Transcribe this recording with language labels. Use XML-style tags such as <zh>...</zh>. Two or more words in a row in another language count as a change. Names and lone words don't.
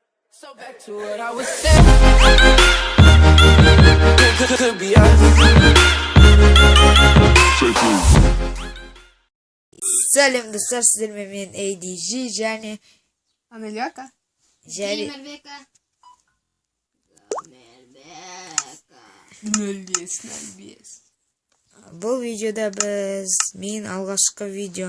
<en>So back to what I was saying. Could be us.</en> <kk>Сәлем достар, сіздермен мен ADG және Анелияка. Бұл видеода біз мен алғашқы видеом.</kk>